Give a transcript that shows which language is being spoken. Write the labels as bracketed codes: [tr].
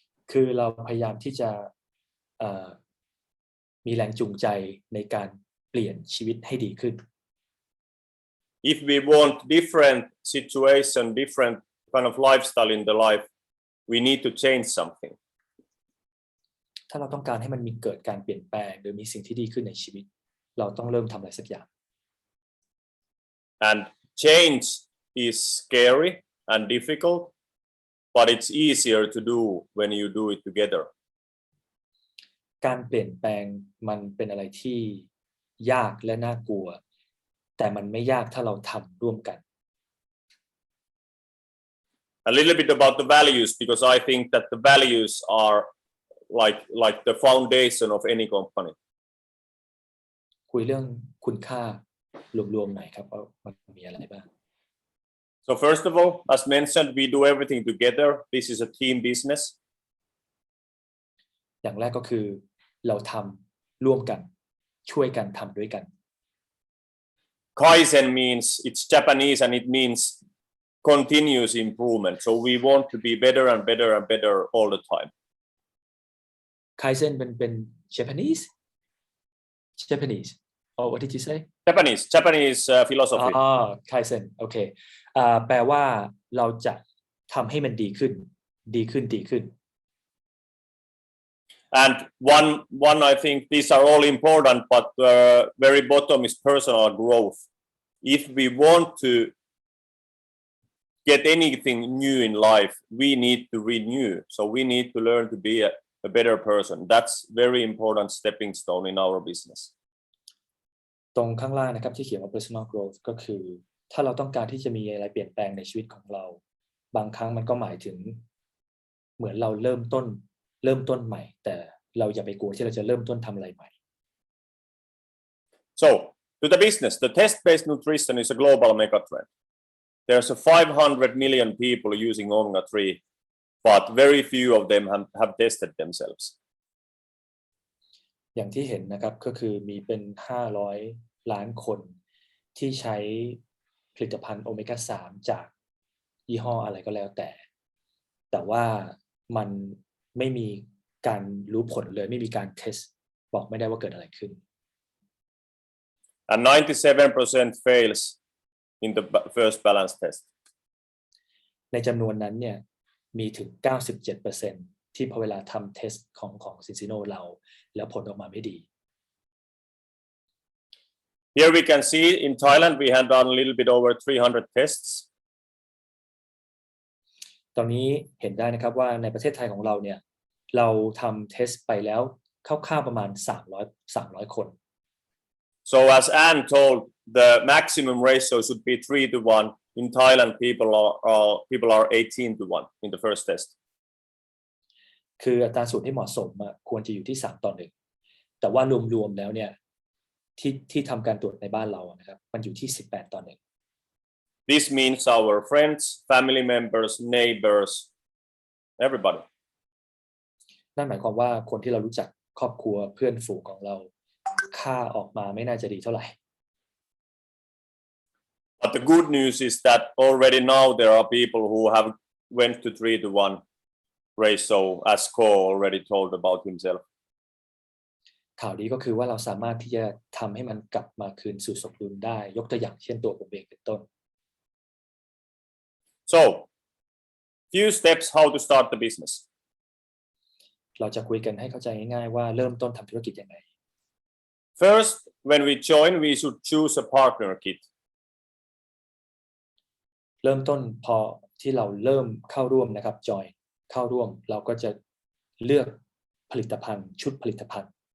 [th] คือเราพยายามที่จะมีแรงจูงใจในการเปลี่ยนชีวิตให้ดีขึ้น [en] If we want different situation, different kind of lifestyle in the life, we need to change something. [th] ถ้าเราต้องการให้มันมีเกิดการเปลี่ยนแปลงหรือมีสิ่งที่ดีขึ้นในชีวิตเราต้องเริ่มทำอะไรสักอย่าง [en] And change is scary and difficult, but it's easier to do when you do it together. [th] การเปลี่ยนแปลงมันเป็นอะไรที่ยากและน่ากลัวแต่มันไม่ยากถ้าเราทำร่วมกัน [en] A little bit about the values, because I think that the values are like the foundation of any company. [th] คุยเรื่องคุณค่ารวมๆหน่อยครับว่ามันมีอะไรบ้าง [en] So first of all, as mentioned, we do everything together. This is a team business. [th] อย่างแรกก็คือเราทำร่วมกันช่วยกันทำด้วยกัน [en] Kaizen means it's Japanese and it means continuous improvement. So we want to be better and better and better all the time. Kaizen [th] เป็น [en] Japanese or what did you say Japanese philosophy. [th] Kaizen โอเคแปลว่าเราจะทำให้มันดีขึ้น [en] And one I think these are all important, but very bottom is personal growth. If we want to get anything new in life, we need to renew. So we need to learn to be a better person. That's very important stepping stone in our business. [th] ตรงข้างล่างนะครับที่เขียนว่า [en] personal growth [th] ก็คือถ้าเราต้องการที่จะมีอะไรเปลี่ยนแปลงในชีวิตของเราบางครั้งมันก็หมายถึงเหมือนเราเริ่มต้นใหม่แต่เราอย่าไปกลัวที่เราจะเริ่มต้นทำอะไรใหม่ [en] So to the business, the test-based nutrition is a global megatrend. There's 500 million people using omega-3, but very few of them have tested themselves. [th] อย่างที่เห็นนะครับก็คือมีเป็น500 ล้านคนที่ใช้ผลิตภัณฑ์โอเมก้า 3 จากยี่ห้ออะไรก็แล้วแต่ว่ามันไม่มีการรู้ผลเลยไม่มีการเทสบอกไม่ได้ว่าเกิดอะไรขึ้น [en] And 97% fails in the first balance test. [th] ในจำนวนนั้นเนี่ยมีถึง 97% ที่พอเวลาทำเทสของ Zinzino เราแล้วผลออกมาไม่ดี [en] Here we can see in Thailand we had done a little bit over 300 tests. [th] ตอนนี้เห็นได้นะครับว่าในประเทศไทยของเราเนี่ยเราทำเทสไปแล้วคร่าวๆประมาณ300 คน [en] So as Anne told, the maximum ratio should be 3-1. In Thailand, people are 18-1 in the first test. [th] คืออัตราส่วนที่เหมาะสมควรจะอยู่ที่3-1แต่ว่ารวมๆแล้วเนี่ยที่ทำการตรวจในบ้านเรานะครับมันอยู่ที่18-1 [en] This means our friends, family members, neighbors, everybody. [th] นั่นหมายความว่าคนที่เรารู้จักครอบครัวเพื่อนฝูงของเราค่าออกมาไม่น่าจะดีเท่าไหร่ [en] But the good news is that already now there are people who have went to 3-1 ratio, as Ko already told about himself. [th] ข่าวดีก็คือว่าเราสามารถที่จะทำให้มันกลับมาคืนสู่สมดุลได้ยกตัวอย่างเช่นตัวผมเองเป็นต้น [en] So, few steps how to start the business. [th] เราจะคุยกันให้เข้าใจง่ายๆว่าเริ่มต้นทำธุรกิจยังไง [en] First, when we join, we should choose a partner kit. [th] เริ่มต้นพอที่เราเริ่มเข้าร่วมนะครับจอยเข้าร่วมเราก็จะเลือกผลิตภัณฑ์ชุดผลิตภัณฑ์